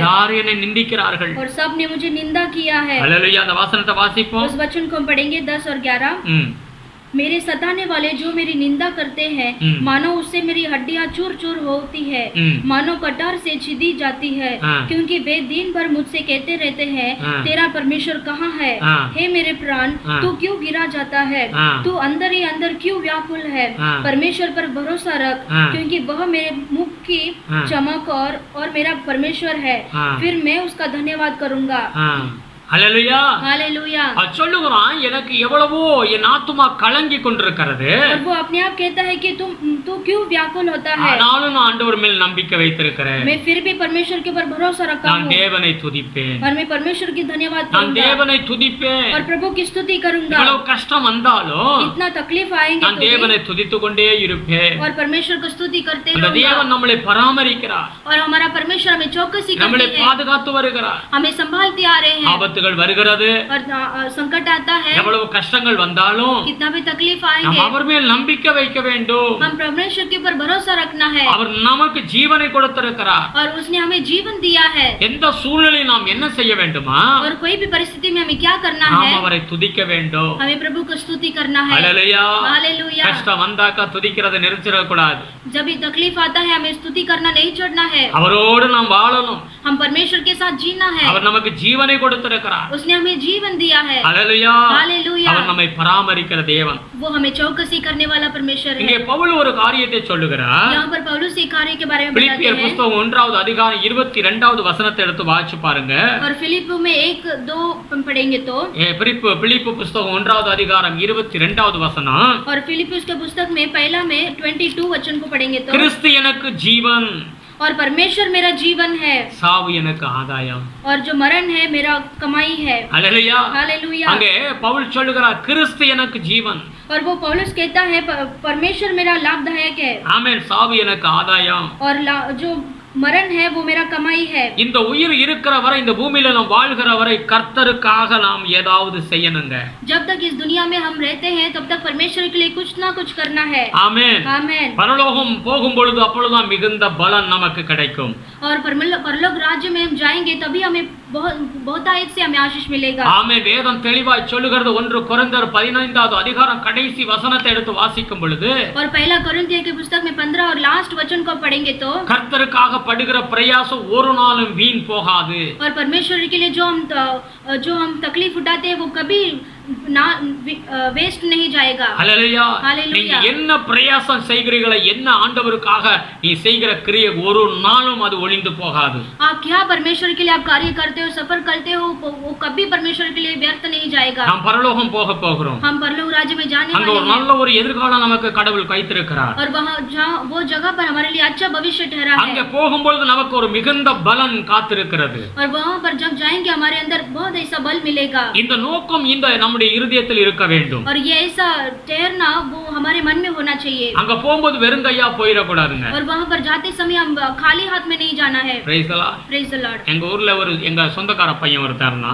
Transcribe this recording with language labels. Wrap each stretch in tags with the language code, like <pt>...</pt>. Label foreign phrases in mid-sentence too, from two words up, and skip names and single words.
<ta>யார் என்னை நிந்திக்கிறார்கள்?</ta> <hi>और सब ने मुझे निंदा किया है।</hi> <ta>ஹல்லேலூயா. அந்த வசனத்தை வாசிப்போம்.</ta> <hi>उस वचन को हम पढ़ेंगे 10 और 11। मेरे सताने वाले जो मेरी निंदा करते हैं, मानो उससे मेरी हड्डियां चूर चूर होती है, मानो कटार से छिदी जाती है, क्योंकि वे दिन भर मुझसे कहते रहते हैं, तेरा परमेश्वर कहाँ है? हे मेरे प्राण, तू क्यों गिरा जाता है? तू अंदर ही अंदर क्यों व्याकुल है? परमेश्वर पर भरोसा रख, क्योंकि वह मेरे मुख की चमक और मेरा परमेश्वर है, फिर मैं उसका धन्यवाद करूंगा।</hi> <ta>ஹல்லேலூயா.</ta> <hi>हालेलुया।</hi> <ta>அவன் சொல்லுகிறான், எனக்கு எவ்வளவோ என் ஆத்துமா கலங்கி கொண்டிருக்கிறது.</ta> <hi>और वो अपने आप कहता है कि तू क्यों व्याकुल होता है?</hi> <ta>ஆனாலும் நான் ஆண்டவர் மேல் நம்பிக்கை வைத்திருக்கிறேன்.</ta> <hi>मैं फिर भी परमेश्वर के ऊपर भरोसा रखा</hi> <ta>நான்</ta> <hi>हूँ</hi> <ta>தேவனை துதிப்பேன்.</ta> <hi>और मैं परमेश्वर की धन्यवाद</hi> <ta>நான்</ta> <hi>करूंगा</hi> <ta>தேவனை துதிப்பேன்.</ta> <hi>और प्रभु की स्तुति करूंगा।</hi> <ta>இவ்வளவு கஷ்டம் வந்தாலும்</ta> <hi>इतना तकलीफ आएंगे</hi> <ta>நான்</ta> <hi>तो भी,</hi> <ta>தேவனை துதித்துக் கொண்டே இருப்பேன்.</ta> <hi>और परमेश्वर को स्तुति करते</hi> <ta>அந்த</ta> <hi>रहूंगा।</hi> <ta>தேவன் நம்மளை பராமரிக்கிறார்.</ta> <hi>और हमारा परमेश्वर हमें चौकसी</hi> <ta>நம்மளை</ta> <hi>करते हैं,</hi> <ta>பாதுகாத்து வருகிறார்.</ta> <hi>हमें संभालते आ रहे हैं।</hi> <ta>ஆபத்து ஆபத்துகள் வருகிறது,</ta> <hi>और संकट आता है,</hi> <ta>எவ்வளவு கஷ்டங்கள் வந்தாலும்</ta> <hi>कितना भी तकलीफ</hi> <ta>நாம்</ta> <hi>आएंगे,</hi> <ta>அவர் மேல் நம்பிக்கை வைக்க வேண்டும்.</ta> <hi>हम परमेश्वर के ऊपर भरोसा रखना है,</hi> <ta>அவர் நமக்கு ஜீவனை கொடுத்திருக்கிறார்.</ta> <hi>और उसने हमें जीवन दिया है।</hi> <ta>எந்த சூழ்நிலையில் நாம் என்ன செய்ய வேண்டுமா?</ta> <hi>और कोई भी परिस्थिति में हमें क्या करना है?</hi> <ta>நாம் அவரை துதிக்க வேண்டும்.</ta> <hi>हमें प्रभु को स्तुति करना है।</hi> <ta>ஹல்லேலூயா.</ta> <hi>हालेलुया।</hi> <ta>கஷ்டம் வந்தாக்க துதிக்கிறதை நிறுத்திட கூடாது.</ta> <hi>जब भी तकलीफ आता है हमें स्तुति करना नहीं छोड़ना है।</hi> <ta>அவரோடு நாம் வாழணும்.</ta> <hi>हम परमेश्वर के साथ जीना है।</hi> <ta>அவர் நமக்கு ஜீவனை கொடுத்திருக்கிறார்.</ta> <hi>उसने हमें जीवन दिया है।</hi> <ta>ஹல்லேலூயா.</ta> <hi>हालेलुया।</hi> <ta>அவர் நம்மை பராமரிக்கிற தேவன்.</ta> <hi>वो हमें चौकसी करने वाला परमेश्वर है।</hi> <ta>இங்கே பவுல் ஒரு காரியத்தை சொல்லுகிறார்.</ta> <hi>यहाँ पर पौलुस एक कार्य के बारे में बताते</hi> <ta>பிலிப்பியர்</ta> <hi>हैं।</hi> <ta>புத்தகம் 1வது அதிகாரம் 22வது வசனத்தை எடுத்து வாசிச்சு பாருங்க.</ta> <hi>और फिलिप में 1-2 पढ़ेंगे तो</hi> <ta>பிலிப்பு புத்தகம் 1வது அதிகாரம் 22வது வசனம்.</ta> <hi>और फिलिपियुस के पुस्तक में पहला में 22 वचन को पढ़ेंगे तो</hi> <ta>கிறிஸ்து எனக்கு ஜீவன்,</ta> <hi>और परमेश्वर मेरा जीवन है,</hi> <ta>சாவு எனக்கு ஆதாயம்.</ta> <hi>और जो मरण है मेरा कमाई है।</hi> <ta>ஹல்லேலூயா.</ta> <hi>हालेलुया।</hi> <ta>அங்கே பவுல் சொல்லுகிறார் கிறிஸ்து எனக்கு ஜீவன்.</ta> <hi>और वो पौलुस कहता है परमेश्वर मेरा लाभदायक है,</hi> <ta>ஆமென். சாவு எனக்கு ஆதாயம்.</ta> <hi>और जो मरण है वो मेरा कमाई है।</hi> <ta>இந்த உயிர் இருக்கிற வரை, இந்த பூமியில நாம் வாழ்கிற வரை கர்த்தருக்காக நாம் ஏதாவது செய்யணுங்க.</ta> <hi>जब तक इस दुनिया में हम रहते हैं तब तक परमेश्वर के लिए कुछ ना कुछ करना है।</hi> <ta>ஆமென்.</ta> <hi>आमेन।</hi> <ta>பரலோகம் போகும் பொழுது அப்பொழுதுதான் மிகுந்த பலன் நமக்கு கிடைக்கும்.</ta> <hi>और परलोक राज्य में हम जाएंगे तभी हमें बहुतायत से हमें आशीष मिलेगा।</hi> <ta>ஆமென். வேதம் தெளிவாய் சொல்லுகிறது. 1 கொரிந்தியர் 15வது அதிகாரம் கடைசி வசனத்தை எடுத்து வாசிக்கும் பொழுது,</ta> <hi>और पहला कोरिन्थियों की पुस्तक में 15 और लास्ट वचन को पढ़ेंगे तो</hi> <ta>கர்த்தருக்காக படுகிற பிரயாசம் ஒரு நாளும் வீண் போகாது.</ta> <hi>और परमेश्वर के लिए जो हम तकलीफ उठाते हैं वो कभी ना वेस्ट नहीं जाएगा।</hi> <ta>ஹல்லேலூயா. ஹல்லேலூயா. நீங்க என்ன பிரயாசம் செய்கிறீங்களோ, என்ன ஆண்டவருக்காக நீ செய்கிற கிரியை ஒரு நாளும் அது ஒளிந்து போகாது.</ta> <hi>आप क्या परमेश्वर के लिए आप कार्य करते हो, सफर करते हो, वो कभी परमेश्वर के लिए व्यर्थ नहीं जाएगा।</hi> <ta>நாம் பரலோகம் போக போகிறோம்.</ta> <hi>हम परलोक राज्य में जाने</hi> <ta>அங்க ஒரு</ta> <hi>वाले हैं,</hi> <ta>நல்ல ஒரு எதிர்காலம் நமக்கு கடவுள் வைத்திருக்கிறார்.</ta> <hi>और वहाँ जहाँ वो जगह पर हमारे लिए अच्छा भविष्य ठहरा</hi> <ta>அங்க</ta> <hi>है।</hi> <ta>போகும்பொழுது நமக்கு ஒரு மிகுந்த பலன் காத்திருக்கிறது.</ta> <hi>और वहाँ पर जब जाएंगे हमारे अंदर बहुत ऐसा बल मिलेगा।</hi> <ta>இந்த நோக்கம் இந்த நம்முடைய இருதயத்தில் இருக்க வேண்டும்.</ta> <hi>और ये ऐसा ठहरना वो हमारे मन में होना चाहिए।</hi> <ta>அங்க போகும்போது வெறுங்கையா போயிடக்கூடாதுங்க.</ta> <hi>और वहाँ पर जाते समय हम खाली हाथ में नहीं जाना है।</hi> <en>Praise the Lord. Praise the Lord.</en> <ta>எங்க ஊர்ல எங்க சொந்தக்கார பையன் ஒருத்தர்னா,</ta>